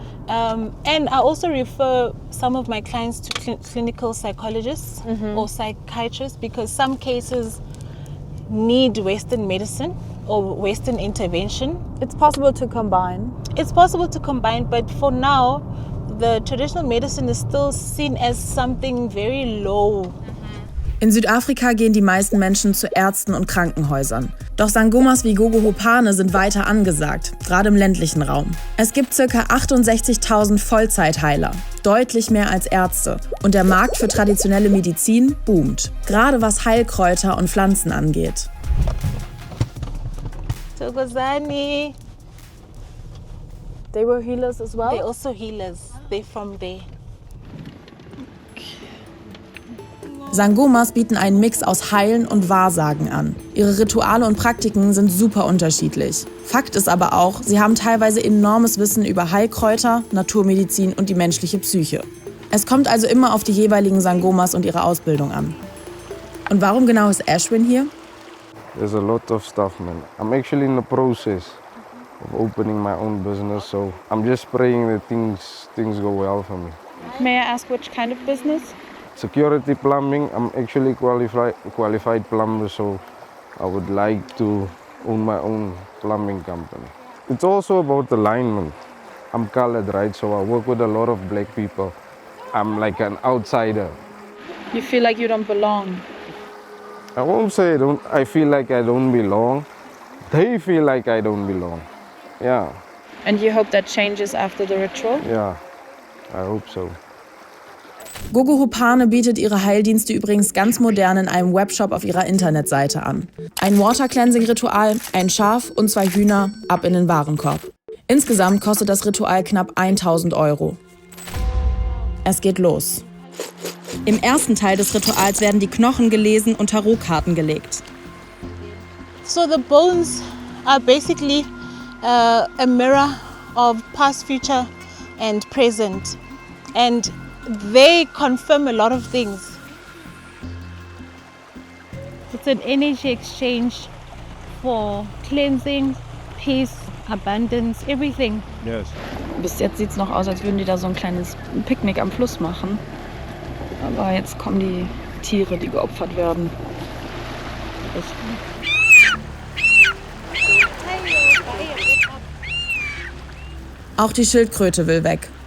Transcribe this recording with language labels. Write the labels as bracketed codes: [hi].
[en] And I also refer some of my clients to clinical psychologists or psychiatrists because some cases need Western medicine or Western intervention. It's possible to combine. It's possible to combine, but for now, the traditional medicine is still seen as something very low. [de] In Südafrika gehen die meisten Menschen zu Ärzten und Krankenhäusern. Doch Sangomas wie Gogo Hopane sind weiter angesagt, gerade im ländlichen Raum. Es gibt ca. 68.000 Vollzeitheiler, deutlich mehr als Ärzte. Und der Markt für traditionelle Medizin boomt, gerade was Heilkräuter und Pflanzen angeht. [en] Togozani, They were healers as well? they're also healers. They're from there. [de] Sangomas bieten einen Mix aus Heilen und Wahrsagen an. Ihre Rituale und Praktiken sind super unterschiedlich. Fakt ist aber auch, sie haben teilweise enormes Wissen über Heilkräuter, Naturmedizin und die menschliche Psyche. Es kommt also immer auf die jeweiligen Sangomas und ihre Ausbildung an. Und warum genau ist Ashwin hier? [en] There's a lot of stuff, man. I'm actually in the process of opening my own business, so I'm just praying that things go well for me. May I ask which kind of business? Security plumbing, I'm actually qualified plumber, so I would like to own my own plumbing company. It's also about alignment. I'm colored, right? So I work with a lot of black people. I'm like an outsider. You feel like you don't belong. I won't say I feel like I don't belong. They feel like I don't belong. Yeah. And you hope that changes after the ritual? Yeah, I hope so. [de] Gogo Hopane bietet ihre Heildienste übrigens ganz modern in einem Webshop auf ihrer Internetseite an. Ein Water-Cleansing-Ritual, ein Schaf und 2 Hühner, ab in den Warenkorb. Insgesamt kostet das Ritual knapp 1.000 €. Es geht los. Im ersten Teil des Rituals werden die Knochen gelesen und Tarotkarten gelegt. [en] So the bones are basically a mirror of past, future and present. And they confirm a lot of things. It's an energy exchange for cleansing, peace, abundance, everything. Yes. [de] Bis jetzt sieht es noch aus, als würden die da so ein kleines Picknick am Fluss machen. Aber jetzt kommen die Tiere, die geopfert werden. Auch die Schildkröte will weg.